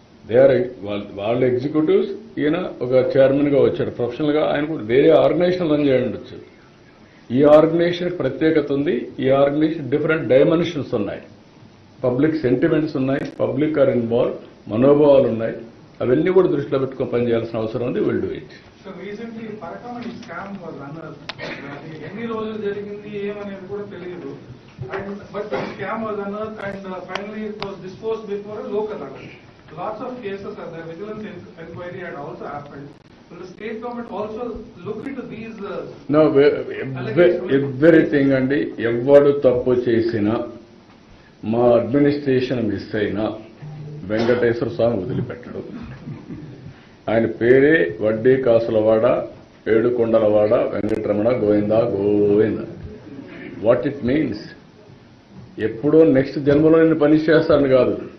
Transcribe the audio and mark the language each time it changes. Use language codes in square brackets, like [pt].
[en] they are [te] వాళ్ళ executives, ఈయన ఒక చైర్మన్గా వచ్చాడు ప్రొఫెషనల్గా. ఆయన కూడా వేరే ఆర్గనైజేషన్ రన్ చేయవచ్చు. ఈ ఆర్గనైజేషన్ ప్రత్యేకత ఉంది. ఈ ఆర్గనైజేషన్ డిఫరెంట్ డైమెన్షన్స్ ఉన్నాయి, పబ్లిక్ సెంటిమెంట్స్ ఉన్నాయి, [en] public are involve, [te] మనోభావాలు ఉన్నాయి. అవన్నీ కూడా దృష్టిలో పెట్టుకొని పనిచేయాల్సిన అవసరం ఉంది. [en] Will do it. So recently Parakamani scam was unearthed. [te] ఎన్ని రోజులు జరిగింది ఏమనేది కూడా తెలియదు. [en] But the scam was unearthed and finally it was disposed before a local court. Lots of cases are there. Vigilance inquiry had also happened. Will the state government also look into these? No, everything అండి. [te] ఎవడు తప్పు చేసినా, మా administration miss అయినా వెంకటేశ్వర స్వామి వదిలిపెట్టడు. ఆయన పేరే వడ్డీ కాసులవాడ, ఏడుకొండలవాడ, Venkataramana, Govinda Govinda. [en] what it means, [te] ఎప్పుడో నెక్స్ట్ జన్మలో నేను పనిష్ చేస్తాను కాదు.